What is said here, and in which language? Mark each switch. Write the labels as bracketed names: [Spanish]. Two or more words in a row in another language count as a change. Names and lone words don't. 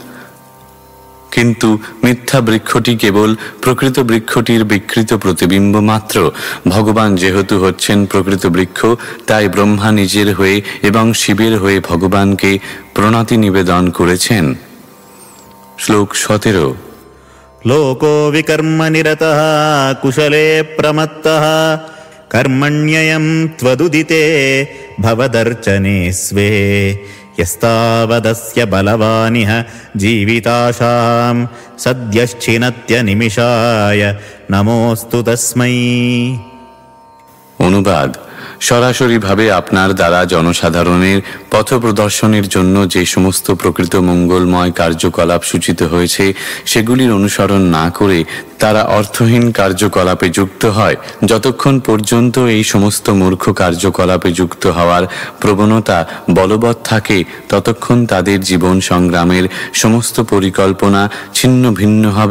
[Bangla] কিন্তু মিথ্যা বৃক্ষটি কেবল প্রকৃত বৃক্ষটির বিকৃত প্রতিবিম্ব মাত্র। ভগবান যেহেতু হচ্ছেন প্রকৃত বৃক্ষ, তাই ব্রহ্মা নিজের হয়ে এবং শিবের হয়ে ভগবানকে প্রণতি নিবেদন করেছেন। শ্লোক 17। [Sanskrit] লোকো বিকর্ম নিরতঃ কুশলে প্রমত্তঃ কর্মণ্যয়ম ত্বদুদিতে ভবদর্চনে স্বে यस्तावदस्य बलवानिह जीविताशां सद्यश्चिनत्य निमिषाय नमोस्तु तस्मै। [Bangla] অনুবাদ: সরাসরিভাবে আপনার দ্বারা জনসাধারণের পথ প্রদর্শনের জন্য যে সমস্ত প্রকৃত মঙ্গলময় কার্যকলাপ সূচিত হয়েছে সেগুলির অনুসরণ না করে তারা অর্থহীন কার্যকলাপে যুক্ত হয়। যতক্ষণ পর্যন্ত এই সমস্ত মূর্খ কার্যকলাপে যুক্ত হওয়ার প্রবণতা বলবৎ থাকে ততক্ষণ তাদের জীবন সংগ্রামের সমস্ত পরিকল্পনা ছিন্ন ভিন্ন হবে।